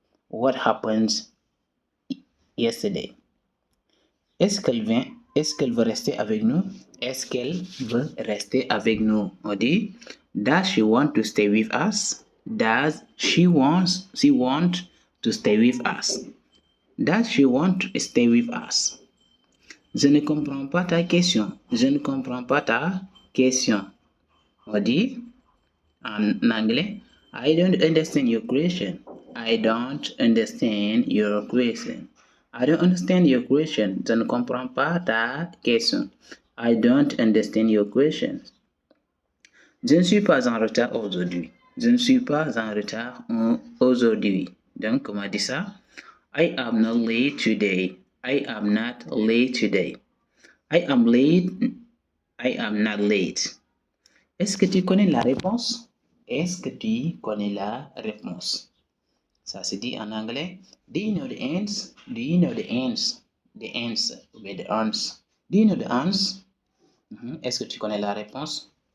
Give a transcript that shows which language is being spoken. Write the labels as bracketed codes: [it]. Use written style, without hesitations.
[en] What happened yesterday? [fr] Est-ce qu'elle veut rester avec nous? Est-ce qu'elle veut rester avec nous? On dit, [en] does she want to stay with us? Does she want to stay with us? Does she want to stay with us? [fr] Je ne comprends pas ta question. Je ne comprends pas ta question. On dit, en anglais, [en] I don't understand your question. I don't understand your question. I don't understand your question. [fr] Je ne comprends pas ta question. [en] I don't understand your question. [fr] Je ne suis pas en retard aujourd'hui. Je ne suis pas en retard aujourd'hui. Donc, comment dit ça? [en] I am not late today. I am not late today. I am late. I am not late. [fr] Est-ce que tu connais la réponse? Est-ce que tu connais la réponse? Ça se dit en anglais. [en] Do you know the answer? Do you know the answer? The answer. Ou the answer. Do you know the answer? [fr] Est-ce que tu connais la réponse?